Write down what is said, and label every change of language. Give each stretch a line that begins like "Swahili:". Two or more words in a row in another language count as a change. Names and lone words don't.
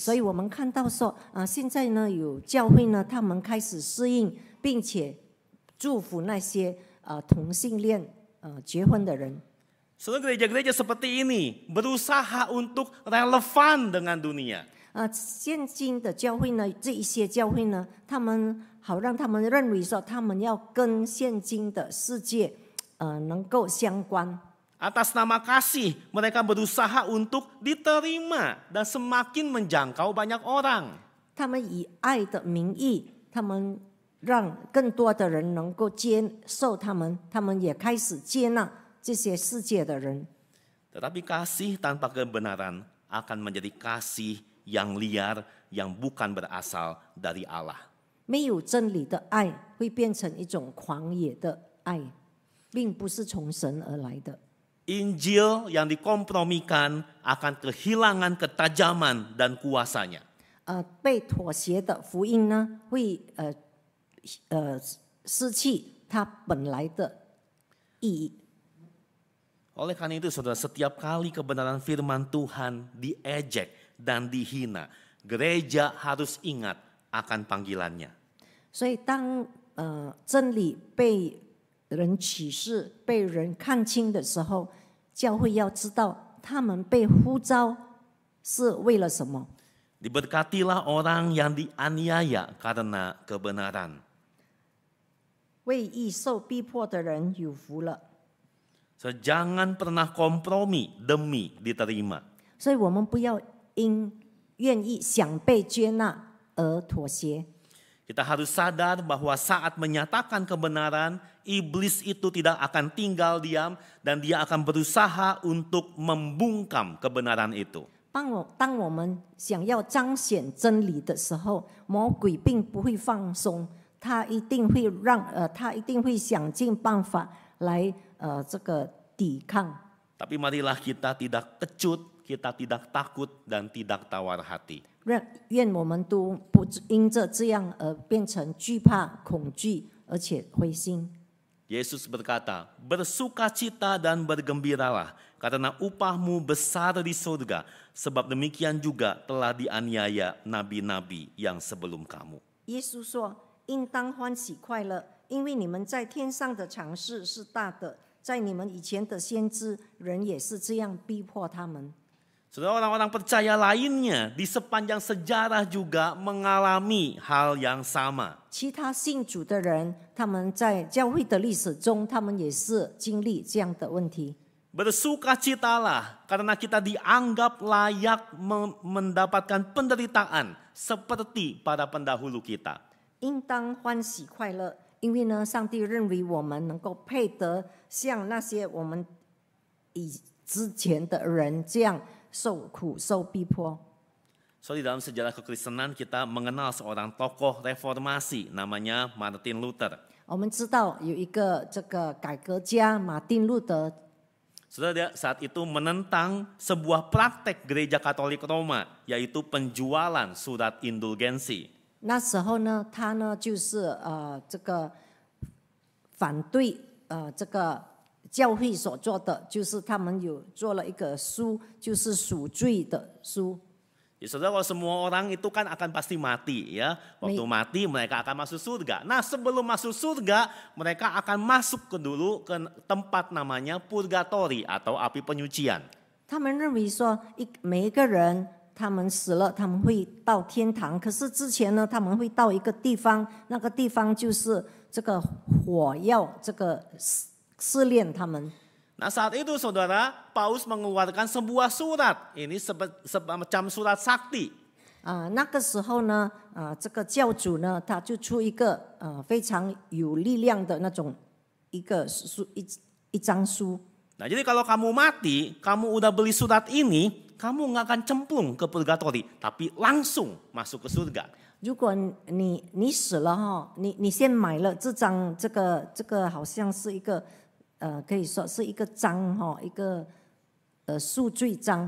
Chinese: 所以我们看到说现在呢有教会呢，他们开始适应，并且祝福那些同性恋结婚的人。
Indonesian: Saudara, gereja-gereja seperti ini berusaha untuk relevan dengan dunia.
Chinese: 现今的教会呢，这一些教会呢，他们好让他们认为说，他们要跟现今的世界能够相关。
Indonesian: Atas nama kasih, mereka berusaha untuk diterima dan semakin menjangkau banyak orang.
Chinese: 他们以爱的名义，他们让更多的人能够接受他们，他们也开始接纳这些世界的人。
Indonesian: Tetapi kasih tanpa kebenaran akan menjadi kasih yang liar, yang bukan berasal dari Allah.
Chinese: 没有真理的爱会变成一种狂野的爱，并不是从神而来的。
Indonesian: Injil yang dikompromikan akan kehilangan ketajaman dan kuasanya.
Chinese: 被妥协的福音呢，会失去它本来的意义。
Indonesian: Oleh karena itu, saudara, setiap kali kebenaran firman Tuhan diejek dan dihina, gereja harus ingat akan panggilannya.
Chinese: 所以当真理被人启示、被人看清的时候，教会要知道他们被呼召是为了什么。
Indonesian: Diberkatilah orang yang dianiaya karena kebenaran.
Chinese: 为义受逼迫的人有福了。
Indonesian: Jangan pernah kompromi demi diterima.
Chinese: 所以我们不要因愿意想被接纳而妥协。
Indonesian: Kita harus sadar bahwa saat menyatakan kebenaran, iblis itu tidak akan tinggal diam dan dia akan berusaha untuk membungkam kebenaran itu.
Chinese: 当我们想要彰显真理的时候，魔鬼并不会放松，他一定会想尽办法来这个抵抗。
Indonesian: Tapi marilah kita tidak kecut, kita tidak takut dan tidak tawar hati.
Chinese: 愿我们都不因着这样而变成惧怕、恐惧，而且灰心。
Indonesian: Yesus berkata, bersukacita dan bergembiralah karena upahmu besar di surga, sebab demikian juga telah dianiaya nabi-nabi yang sebelum kamu.
Chinese: 耶稣说：“应当欢喜快乐，因为你们在天上的赏赐是大的。在你们以前的先知，人也是这样逼迫他们。”
Indonesian: Saudara, orang-orang percaya lainnya di sepanjang sejarah juga mengalami hal yang sama.
Chinese: 其他信主的人，他们在教会的历史中，他们也是经历这样的问题。
Indonesian: Bersukacitalah karena kita dianggap layak mendapatkan penderitaan seperti para pendahulu kita.
Chinese: 应当欢喜快乐，因为呢，上帝认为我们能够配得像那些我们之前的人这样受苦、受逼迫。
Indonesian: So di dalam sejarah kekristenan kita mengenal seorang tokoh reformasi namanya Martin Luther.
Chinese: 我们知道有一个这个改革家马丁路德，
Indonesian: Saudara, dia saat itu menentang sebuah praktek gereja Katolik Roma, yaitu penjualan surat indulgensi.
Chinese: 那时候呢，他呢就是这个反对这个教会所做的，就是他们有做了一个书，就是赎罪的书。
Indonesian: Ya, saudara, kalau semua orang itu kan akan pasti mati ya. Waktu mati mereka akan masuk surga. Nah, sebelum masuk surga, mereka akan masuk dulu ke tempat namanya purgatori atau api penyucian.
Chinese: 他们认为说，每一个人他们死了，他们会到天堂。可是之前呢，他们会到一个地方，那个地方就是这个火要这个试炼他们。
Indonesian: Nah, saat itu saudara, Paulus mengeluarkan sebuah surat. Ini semacam surat sakti.
Chinese: 那个时候呢，这个教主呢，他就出一个非常有力量的那种一个书一张书。
Indonesian: Nah, jadi kalau kamu mati, kamu udah beli surat ini, kamu nggak akan cemplung ke purgatori, tapi langsung masuk ke surga.
Chinese: 如果你死了哈，你先买了这个好像是一个可以说是一个章哈，一个赎罪章。